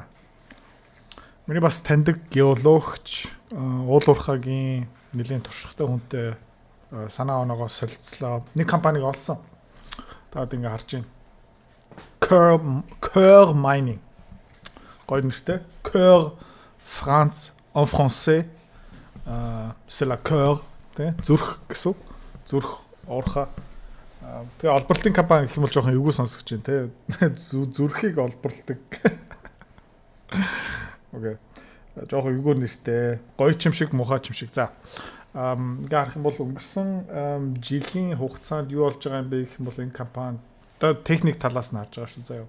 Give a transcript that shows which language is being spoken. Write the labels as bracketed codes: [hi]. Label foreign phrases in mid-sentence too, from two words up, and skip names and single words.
[mn] Миний бас таньдаг геологч уул уурхагийн нэлийн туршлагатай хүнтэй санаа оноогоо солилцлоо. Нэг компаниг олсон. Таад ингээ харж байна. Coeur Mining. Гоё нэртэй. [fr] Coeur France en français c'est la Coeur, [mn] тэ зүрх гэсэн. Зүрх уурхаа. Тэгээ олборлтын компани гэх юм бол жоохон эвгүй сонсогч байна те. Зүрхийг олборладаг. Окей. Жоохон эвгүй нэртэй. Гоё ч юм шиг, муухай ч юм шиг. За. Ингээ харах юм бол өнгөрсөн жилийн хугацаанд юу болж байгаа юм бэ гэх юм бол энэ компани одоо техник талаас нь харж байгаа шүү заяа.